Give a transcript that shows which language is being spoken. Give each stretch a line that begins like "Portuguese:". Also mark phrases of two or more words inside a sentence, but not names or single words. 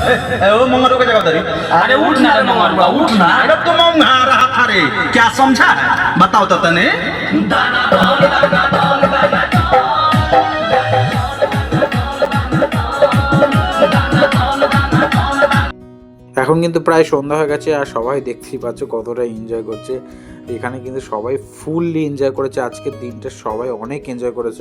Hindi: ओ मंगरू का जगह दरी अरे उठ ना रे मंगरुआ उठ ना अरे तुम मंगा रहा था रे क्या समझा है बताओ तो तने
Bangla: এখন কিন্তু প্রায় সন্ধ্যা হয়ে গেছে আর সবাই দেখতেই পাচ্ছ কতটা এনজয় করছে। এখানে কিন্তু সবাই
English: fully enjoy
Bangla: করেছে আজকের দিনটা, সবাই অনেক এনজয় করেছে।